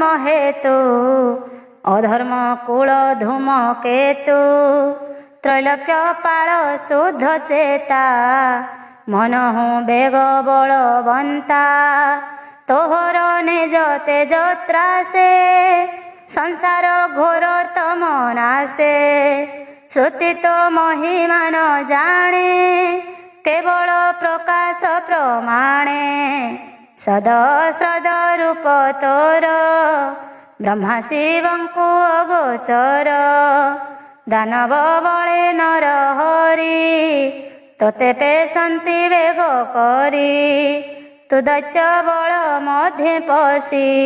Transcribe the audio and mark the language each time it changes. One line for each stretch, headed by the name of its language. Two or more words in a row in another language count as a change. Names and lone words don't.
Odia: ହେତୁ ଅଧର୍ମ କୂଳ ଧୂମ କେତୁ ତ୍ରୈଲୋକ୍ୟ ପାଳ ଶୁଦ୍ଧ ଚେତା ମନହୁ ବେଗ ବଳବନ୍ତା ତୋହର ନିଜ ତେଜ ତ୍ରାସେ ସଂସାର ଘୋର ତମ ନାଶେ श्रुति ତୋ ମହିମା ନ ଜାଣେ କେବଳ ପ୍ରକାଶ ପ୍ରମାଣେ ସଦ ସଦ ରୂପ ତୋର ବ୍ରହ୍ମା ଶିବଙ୍କୁ ଅଗୋଚର ଦାନବ ବଳେ ନର ହରି ତୋତେ ପେଷନ୍ତି ବେଗ କରି ତୁ ଦୈତ୍ୟ ବଳ ମଧ୍ୟେ ପଶି